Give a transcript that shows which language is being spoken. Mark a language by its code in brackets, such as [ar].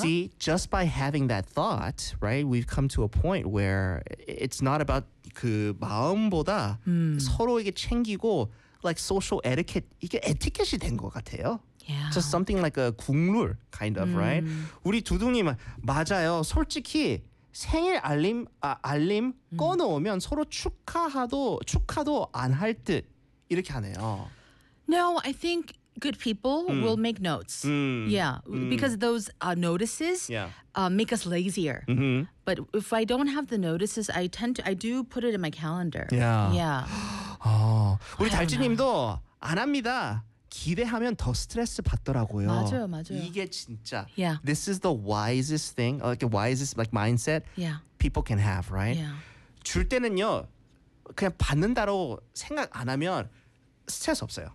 [en] See, just by having that thought, right, we've come to a point where it's not about [ko] 그 마음보다 서로에게 챙기고 [en] like social etiquette, [ko] 이게 에티켓이 된 것 같아요. [en] Yeah. Just something like a 국룰 kind of, right? [ko] 우리 두둥님 맞아요. 솔직히 생일 알림 꺼놓으면 서로 축하도 안 할 듯 이렇게 하네요. [en] No, I think good people will make notes. Because those notices make us lazier. Mm-hmm. But if I don't have the notices, I do put it in my calendar. Yeah. [ko] 우리 달지님도 안 합니다. 기대하면 더 스트레스 받더라고요. 맞아요, 맞아요. 이게 진짜. [en] Yeah. This is the wisest thing, like the wisest like mindset yeah. people can have, right? Yeah. [ko] 줄 때는요, 그냥 받는다로 생각 안 하면 스트레스 없어요.